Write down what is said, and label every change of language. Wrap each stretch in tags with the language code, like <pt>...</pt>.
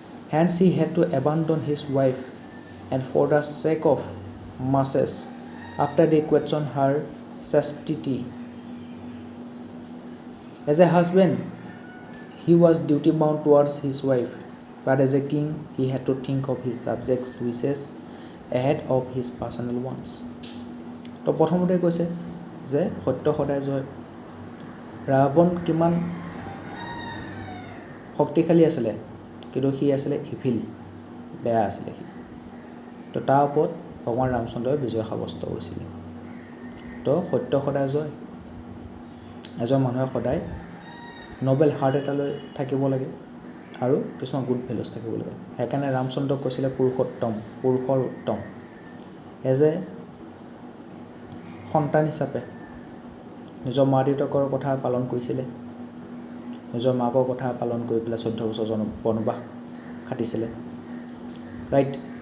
<en>Hence he had to abandon his wife, and for the sake of masses, after they questioned her chastity. As a husband, he was duty bound towards his wife, but as a king, he had to think of his subjects' wishes ahead of his personal ones.</en> <as>তো প্ৰথমতে কৈছে যে সত্য সদায় জয়। ৰাৱণ কিমান শক্তিশালী আছিলে, কিন্তু সি আছিলে ইভিল, বেয়া আছিলে সি। তো তাৰ ওপৰত ভগৱান ৰামচন্দ্ৰই বিজয় সাব্যস্ত কৰিছিলে। তো সত্য সদায় জয়। এজন মানুহে সদায় নবেল হাৰ্ট এটালৈ থাকিব লাগে আৰু কিছুমান</as> <en>good values</en> <as>থাকিব লাগে। সেইকাৰণে ৰামচন্দ্ৰক কৈছিলে পুৰুষোত্তম, পুৰুষৰ উত্তম। এজ এ সন্তান হিচাপে নিজৰ মা দেউতাকৰ কথা পালন কৰিছিলে, নিজৰ মাকৰ কথা পালন কৰি পেলাই 14 বছৰ বনবাস খাটিছিলে। ৰাইট?</as>